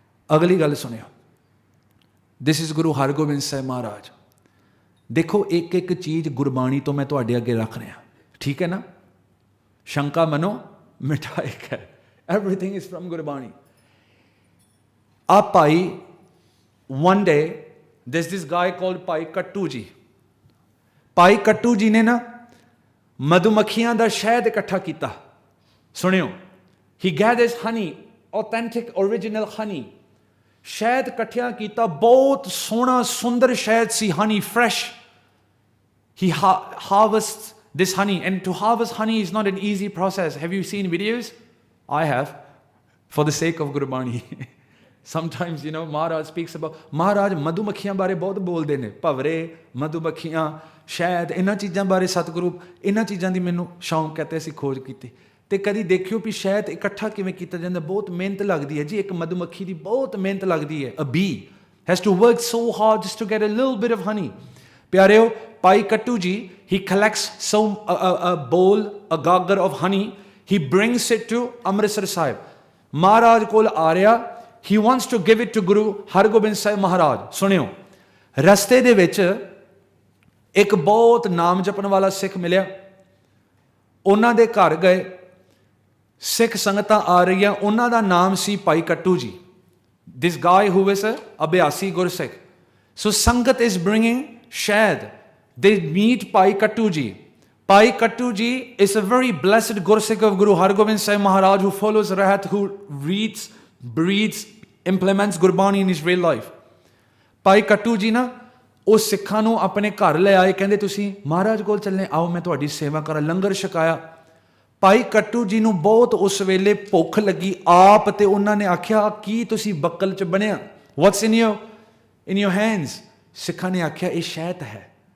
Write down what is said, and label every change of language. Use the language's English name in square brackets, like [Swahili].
[Punjabi] ਅਗਲੀ ਗੱਲ ਸੁਣਿਓ, [English] this is [Punjabi] ਗੁਰੂ ਹਰਗੋਬਿੰਦ ਸਾਹਿਬ ਮਹਾਰਾਜ। ਦੇਖੋ ਇੱਕ ਇੱਕ ਚੀਜ਼ ਗੁਰਬਾਣੀ ਤੋਂ ਮੈਂ ਤੁਹਾਡੇ ਅੱਗੇ ਰੱਖ ਰਿਹਾ, ਠੀਕ ਹੈ ਨਾ? ਸ਼ੰਕਾ ਮਨੋ ਮਿਟਾਏ ਕੈ, [English] everything is from [Punjabi] ਗੁਰਬਾਣੀ। [English] ਆ ਭਾਈ, one day there's this guy called Bhai Kattu ji. [Punjabi] ਭਾਈ ਕੱਟੂ ਜੀ ਨੇ ਨਾ ਮਧੂਮੱਖੀਆਂ ਦਾ ਸ਼ਹਿਦ ਇਕੱਠਾ ਕੀਤਾ। ਸੁਣਿਓ, [English] he gathers honey, authentic original honey, [Punjabi] ਸ਼ਹਿਦ ਇਕੱਠਿਆ ਕੀਤਾ, ਬਹੁਤ ਸੋਹਣਾ ਸੁੰਦਰ ਸ਼ਹਿਦ ਸੀ, [English] honey fresh। he harvests this honey, and to harvest honey is not an easy process. Have you seen videos? I have, for the sake of Gurbani। sometimes you know Maharaj speaks about, [Punjabi] ਮਹਾਰਾਜ ਮਧੂਮੱਖੀਆਂ ਬਾਰੇ ਬਹੁਤ ਬੋਲਦੇ ਨੇ, ਭਵਰੇ, ਮਧੂਮੱਖੀਆਂ, ਸ਼ਾਇਦ ਇਹਨਾਂ ਚੀਜ਼ਾਂ ਬਾਰੇ ਸਤਿਗੁਰੂ, ਇਹਨਾਂ ਚੀਜ਼ਾਂ ਦੀ ਮੈਨੂੰ ਸ਼ੌਂਕ ਹੈ ਤੇ ਅਸੀਂ ਖੋਜ ਕੀਤੀ। ਤੇ ਕਦੀ ਦੇਖਿਓ ਵੀ ਸ਼ਹਿਦ ਇਕੱਠਾ ਕਿਵੇਂ ਕੀਤਾ ਜਾਂਦਾ, ਬਹੁਤ ਮਿਹਨਤ ਲੱਗਦੀ ਹੈ ਜੀ। ਇੱਕ ਮਧੂਮੱਖੀ ਦੀ ਬਹੁਤ ਮਿਹਨਤ ਲੱਗਦੀ ਹੈ। [English] A bee has to work so hard just to get a little bit of honey। ਪਿਆਰਿਓ, Bhai Kattu ji, he collects a bowl, a gaggar of honey, he brings it to Amritsar Sahib. [Punjabi] ਮਹਾਰਾਜ ਕੋਲ ਆ ਰਿਹਾ, [English] he wants to give it to Guru Hargobind Sahib Maharaj. [Punjabi] ਸੁਣਿਓ, ਰਸਤੇ ਦੇ ਵਿੱਚ ਇੱਕ ਬਹੁਤ ਨਾਮ ਜਪਣ ਵਾਲਾ ਸਿੱਖ ਮਿਲਿਆ, ਉਹਨਾਂ ਦੇ ਘਰ ਗਏ, ਸਿੱਖ ਸੰਗਤਾਂ ਆ ਰਹੀਆਂ, ਉਹਨਾਂ ਦਾ ਨਾਮ ਸੀ ਭਾਈ ਕੱਟੂ ਜੀ। [English] This guy who is ਅਭਿਆਸੀ Gursikh. So sangat is bringing shahad, ਦੇ meet Bhai Kattu ji. Bhai Kattu ji is a very blessed Gursikh of Guru Hargobind Sahib Maharaj, who follows Rahat, who reads, breathes, implements Gurbani in his real life। [Punjabi] ਭਾਈ ਕੱਟੂ ਜੀ ਨਾ ਉਹ ਸਿੱਖਾਂ ਨੂੰ ਆਪਣੇ ਘਰ ਲੈ ਆਏ, ਕਹਿੰਦੇ ਤੁਸੀਂ ਮਹਾਰਾਜ ਕੋਲ ਚੱਲੇ, ਆਓ ਮੈਂ ਤੁਹਾਡੀ ਸੇਵਾ ਕਰਾਂ। ਲੰਗਰ ਛਕਾਇਆ। ਭਾਈ ਕੱਟੂ ਜੀ ਨੂੰ ਬਹੁਤ ਉਸ ਵੇਲੇ ਭੁੱਖ ਲੱਗੀ ਆਪ, ਤੇ ਉਹਨਾਂ ਨੇ ਆਖਿਆ, ਕੀ ਤੁਸੀਂ ਬੱਕਲ 'ਚ ਬਣਿਆ? [English] What's in your hands? [Punjabi] ਸਿੱਖਾਂ ਨੇ ਆਖਿਆ, ਇਹ ਸ਼ਹਿਦ ਹੈ।